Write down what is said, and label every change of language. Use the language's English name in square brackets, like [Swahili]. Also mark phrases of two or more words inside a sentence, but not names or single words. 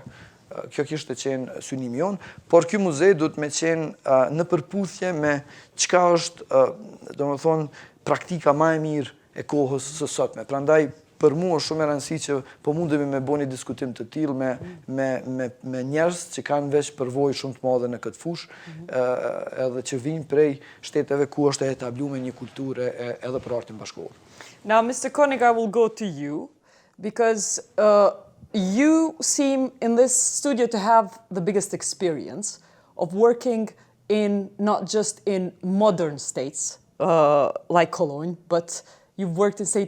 [Albanian] Kjo kishte qenë synimi jonë, por ky muze duhet me qenë në përputhje me çka është, do me thonë, praktika ma e mirë e kohës së sotme. Prandaj, për mua është shumë e rëndësishme që po mundemi me bëni diskutim të tillë me njerëz që kanë veç përvojë shumë të madhe në këtë fushë, edhe që vijnë prej shteteve ku është e etabluar një kulturë edhe për artin bashkëkohor. [English] Now, Mr. Koenig, I will go to you because you seem in this studio to have the biggest experience of working in not just in modern states like Cologne, but you've worked in St.